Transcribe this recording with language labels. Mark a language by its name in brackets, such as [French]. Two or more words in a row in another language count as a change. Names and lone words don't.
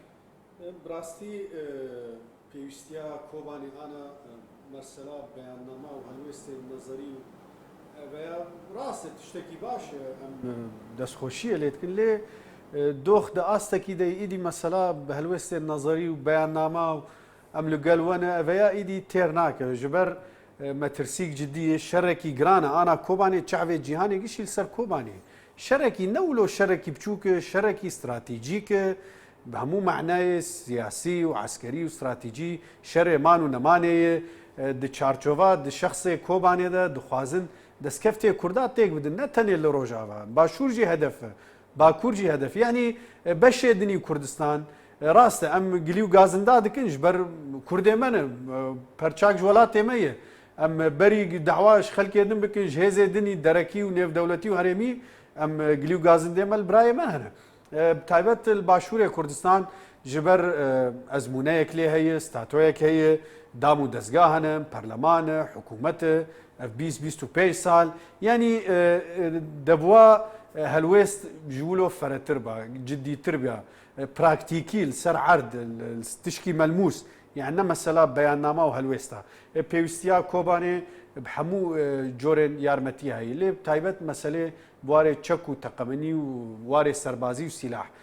[Kurdish] ڕاستی پێویستیا کۆبانی ئانە مەرسەلا بەیاننامە و هەلوێستی نەزەری ڕاستە شتێکی باشە ئەم دەستخۆشیە لێتکن لێ دۆخ دە ئاستێکی دەی ئیدی مەسەلا بە هەلوێستێ نەزەری و بەیاننامە و ئەم لەگەلوەنە ئەڤەیە ئیدی تێر ناکەوێت ژبەر مەترسیک جدیە شەڕێکی گرانە ئانا کۆبانێ چاوێ جیهانێکیشی سەر کۆبانی شەرێکی نەولۆ شەرێکی بچووکە شەرێکی استراتیجیکە بە هەموو معنای سیاسی و عسکەری و استراتیجی شەرێمان و نەمانەیە di çarçova di şexsê Kobanê de dixwazin destkeftê Kurda têk bidin ne tenê li Rojava Başûr jî hedef e Bakur jî hedef yanî beşê dinî Kurdistan rast e em gilî û gazinda dikin ji ber Kurdê me ne perçak ji welatê me ye em berî dewa ji xelkê din bikin ji hêzê dinî derekî û nêvdewletî û herêmî em gilî û gazindê me li birayê me hene taybet li Başûrê Kurdistan ji ber ezmûneyek lê heye statoyek heye دام و دەستگاه هەنە پەرلەمانە حکوومەتە 20-25 ساڵ ینی دەبووە هەلوێست ژوولۆ فەرەتر بە جددیتر بە پراکتیکی سەر عرد تشکی مەلموس یان نە مەسەلا بەیاننامە و هەلوێستا پێویستیا کۆبانێ هەموو جۆرێن یارمەتی هەیە لێ تایبەت مەسلێ بوارێ چەک و تەقەمەنی و وارێ سەربازی و سیلاح